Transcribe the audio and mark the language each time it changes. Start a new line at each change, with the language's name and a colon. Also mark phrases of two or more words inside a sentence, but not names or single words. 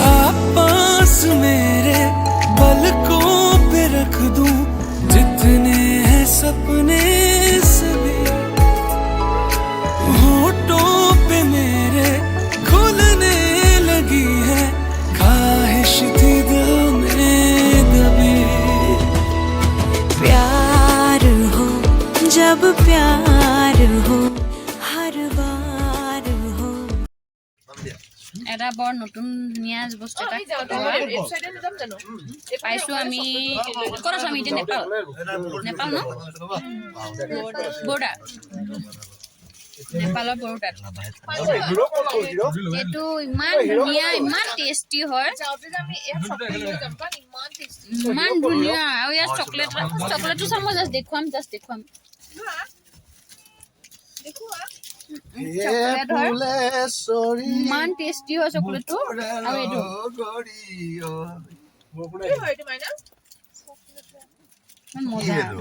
Hindi: आप पास मेरे पलकों पे रख दूं जितने हैं सपने सभी होठों पे मेरे खुलने लगी है ख्वाहिश थी दिल में दबी प्यार हो जब प्यार हो हर बार हो
Assamese: এটা বৰ নতুন ধুনীয়া বস্তু এটা পাইছোঁ আমি ক'ত আছোঁ আমি এতিয়া নেপাল ন বৰ্ডাৰ নেপালৰ বৰ্ডাৰ এইটো ইমান ধুনীয়া ইমান টেষ্টি হয় ইমান ধুনীয়া আৰু ইয়াত চকলেটটো চাম মই জাষ্ট দেখুৱাম চকলেট হয় ইমান টেষ্টি হয় চকলেটটো আৰু এইটো ইমান মজা